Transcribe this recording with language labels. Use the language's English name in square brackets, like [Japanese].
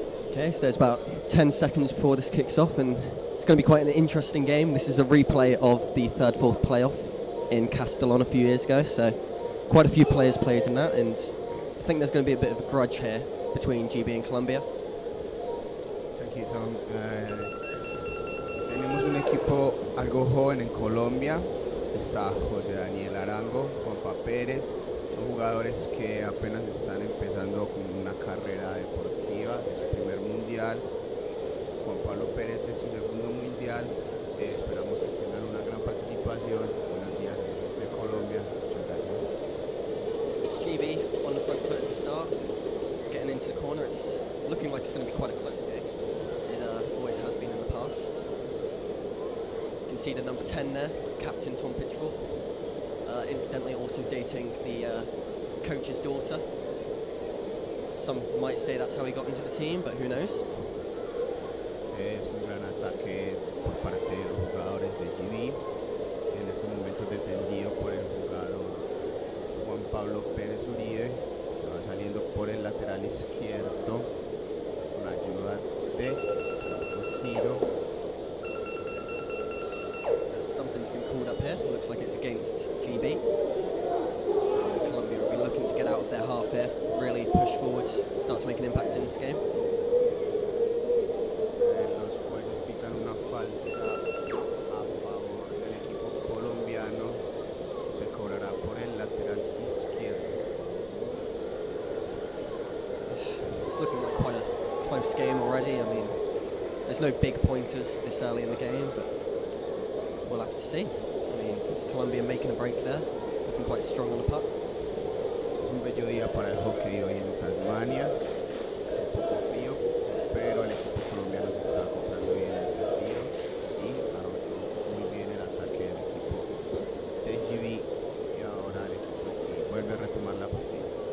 [English] Okay, so there's about 10 seconds before this kicks off, and it's going to be quite an interesting game. This is a replay of the 3rd-4th playoff in Castellón a few years ago, so quite a few players played in that, and I think there's going to be a bit of a grudge here between GB and Colombia. Thank you, Tom. [Spanish] Tenemos un equipo algo joven en Colombia. Está José Daniel Arango, Juanpa Pérez. Son jugadores que apenas están empezando con una carrera deportiva, es su primer mundial. Juan Pablo Pérez es su segundo mundial. Esperamos que tengan una gran participación. Buenos días de Colombia. Muchas gracias. [English] It's GB on the front foot at the start, getting into the corner. It's looking like it's going to be quite a close game. It always has been in the past. You can see the number 10 there, Captain Tom Pitchforth. Incidentally also dating the coach's daughter. Some might say that's how he got into the team, but who knows? [Spanish] Es un gran ataque por parte de los jugadores de GB. En estos momentos defendido por el jugador Juan Pablo Pérez Uribe, que va saliendo por el lateral izquierdo con ayuda de Santos Ciro. [English] Something's been called up here. Looks like it's against GB. So Colombia will be looking to get out of their half here, really push forward, start to make an impact in this game. [Spanish] Los jueces pitan una falta a favor del equipo colombiano. Se cobrará por el lateral izquierdo. [English] It's looking like quite a close game already. I mean, there's no big pointers this early in the game, but we'll have to see. I mean, Colombia making a break there, looking quite strong on the puck. [Spanish] Es un bello día para el hockey hoy en Tasmania. Es un poco frío, pero el equipo colombiano se está acoplando bien a este frío y arrolló muy bien el ataque del equipo de GB, y ahora el equipo de GB vuelve a retomar la pastilla.